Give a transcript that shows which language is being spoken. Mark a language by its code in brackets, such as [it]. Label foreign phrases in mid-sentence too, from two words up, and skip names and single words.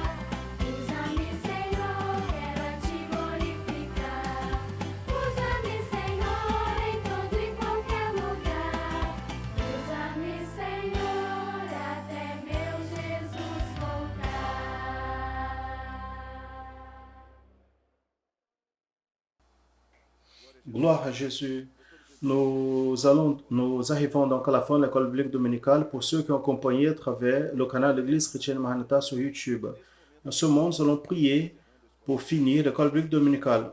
[pt] Usa-me, Senhor, quero a ti glorificar. Usa-me, Senhor, em todo e qualquer lugar. Usa-me, Senhor, até meu Jesus voltar. [fr] Gloire à Jésus. Nous arrivons donc à la fin de l'école biblique dominicale pour ceux qui ont accompagné à travers le canal de l'Église chrétienne Maranatha sur YouTube. En ce moment, nous allons prier pour finir l'école biblique dominicale.